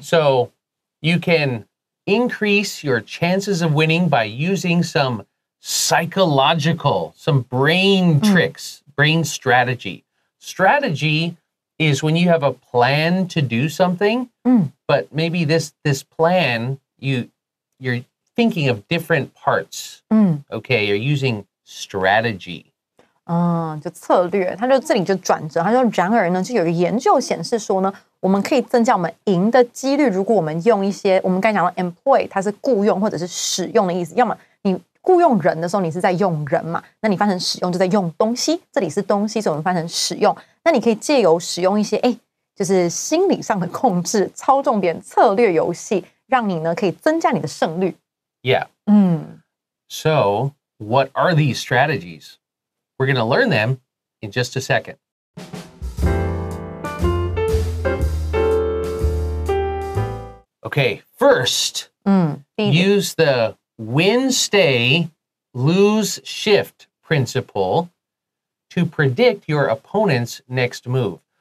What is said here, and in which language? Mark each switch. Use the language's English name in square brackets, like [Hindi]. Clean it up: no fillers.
[English] So you can increase your chances of winning by using some psychological, some brain tricks, brain strategy. Strategy is when you have a plan to do something, but maybe this plan, you're thinking of different parts. Okay, you're using strategy. [Chinese] 就策略，它就这里就转折，它说然而呢，就有一个研究显示说呢，我们可以增加我们赢的几率，如果我们用一些我们刚才讲到 employ， 它是雇用或者是使用的意思，要么你雇用人的时候，你是在用人嘛，那你翻成使用就在用东西，这里是东西，所以我们翻成使用。那你可以借由使用一些就是心理上的控制、操纵别人策略游戏，让你呢可以增加你的胜率。 [English] Yeah. So, what are these strategies? We're going to learn them in just a second. Okay, first, use the win, stay, lose, shift principle to predict your opponent's next move.